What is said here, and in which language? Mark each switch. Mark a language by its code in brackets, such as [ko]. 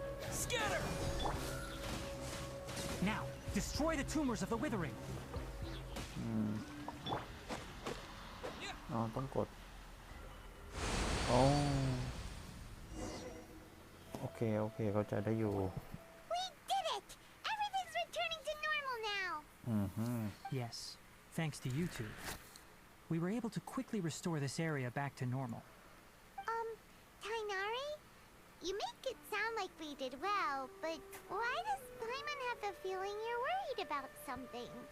[en] Scatter! Now, destroy the tumors of the withering. [th] อ๋อต้องกดโอ้โอเคโอเคเข้าใจได้อยู่ [en] We did it! Everything's returning to normal now. Yes, thanks to you two. We were able to quickly restore this area back to normal. Tainari? You make it sound like we did well, but why does Paimon have the feeling you're worried about something?